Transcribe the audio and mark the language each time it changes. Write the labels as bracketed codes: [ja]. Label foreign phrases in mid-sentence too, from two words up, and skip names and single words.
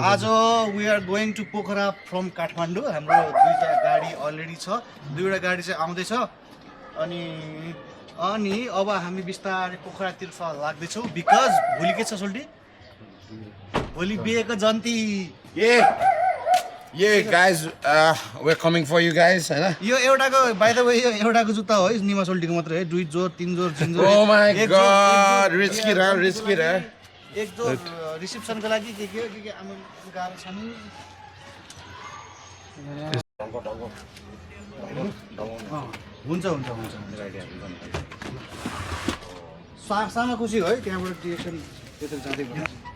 [ne] आज [en] we are going to [ne] पोखरा फ्रम काठमाडौँ हाम्रो दुईवटा गाडी अलरेडी छ दुईवटा गाडी चाहिँ आउँदैछ अनि अब हामी बिस्तारै पोखरातर्फ लाग्दैछौँ बिकज भोलि के छ सोल्टी भोलि बिहेको जन्ती [en] yay guys we coming for you guys हैन [ne] यो एउटाको [en] by the way [ne] यो एउटाको जुत्ता हो है निमा सोल्टीको मात्रै है 2 जोर 3 जोर 3 जोर [en] Oh my God risky रहा [ne] एक जोर रिसेप्सनको लागि के आमा गाह्रो छ नि हुन्छ सानो खुसी हो है त्यहाँबाट डिरेक्सन त्यसरी जाँदै गर्नु